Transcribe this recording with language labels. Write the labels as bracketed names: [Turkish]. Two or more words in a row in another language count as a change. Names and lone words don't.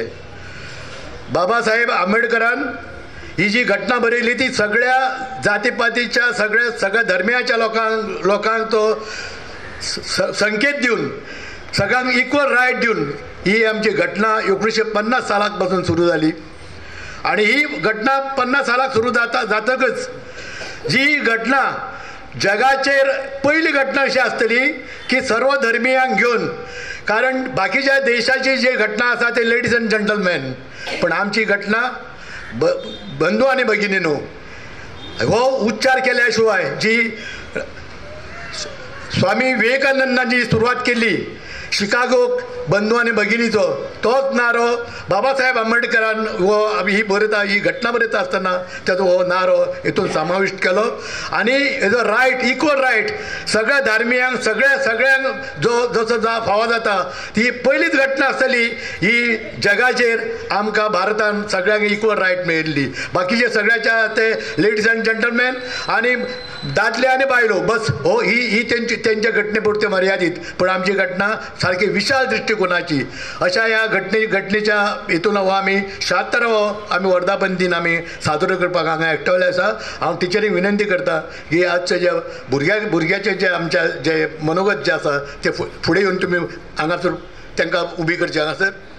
[Konkani] बाबासाहेब आंबेडकरान ही जी घटना बरयली ती सगळ्या जातीपातीच्या सगळ्या धर्मियाच्या लोकांक तो संकेत दिवन सगळ्यांक [English] equal right [Konkani] दिवन ही आमची घटना 1950 सालाक पासून सुरू जाली. आणि ही घटना 50 सालाक सुरू जातकच जी घटना जगाचेर पहिली घटना अशी आसतली की सर्व धर्मियांक घेवन, कारण बाकीच्या देशाची जी घटना आसा ते [English] ladies and gentleman, [Konkani] पण आमची घटना बंधू आणि भगिनीनो हो उच्चार केल्या शिवाय जी स्वामी विवेकानंदांनी सुरुवात केली शिकागो बंधू आणि भगिनीचो तोच नारो बाबासाहेब आंबेडकरान हो ही बरयता ही घटना बरयता आसतना ताचो हो नारो हितून समाविष्ट केलो आनी हेजो रायट [English] equal right [Konkani] सगळ्या धार्मियांक सगळ्यांक जो जसो फावो जाता ती पयलीच घटना आसतली ही जगाचेर आमकां भारतान सगळ्यांक [English] equal right [Konkani] मेळिल्ली बाकीचे सगळ्याच्या ते [English] ladies and gentleman [Konkani] आनी दादले आनी बायलो बस हो ही त्यांच्या घटने पुरते मर्यादित पण आमची घटना सारखी विशाल दृष्टिकोनाची अशा या घटनेच्या हितून हो आमी 76वो आमी वर्धापन दिन आमी साजरो करपाक हांगा एकठावले आसा हांव टिचरीक विनंती करता की आजचे जे भुरग्याचे जे आमच्या जे मनोगत जे आसा ते फुडें येवन तुमी हांगासर तांकां उबी करची हांगासर